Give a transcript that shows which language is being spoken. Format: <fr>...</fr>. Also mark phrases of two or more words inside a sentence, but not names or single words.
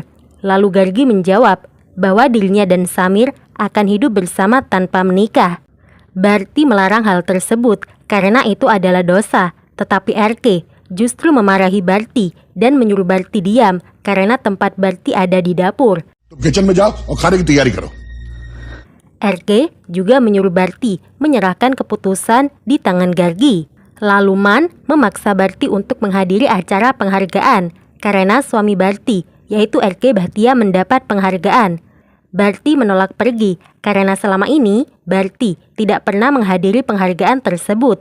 <id>Lalu Gargi menjawab bahwa dirinya dan Samir akan hidup bersama tanpa menikah. Bharti melarang hal tersebut karena itu adalah dosa, tetapi RK justru memarahi Bharti dan menyuruh Bharti diam karena tempat Bharti ada di dapur.</id> <hi>तुम किचन में जाओ और खाने की तैयारी करो।</hi> <id>RK juga menyuruh Bharti menyerahkan keputusan di tangan Gargi. Lalu Man memaksa Bharti untuk menghadiri acara penghargaan karena suami Bharti, yaitu RK Bhatia, mendapat penghargaan. Bharti menolak pergi karena selama ini Bharti tidak pernah menghadiri penghargaan tersebut.</id>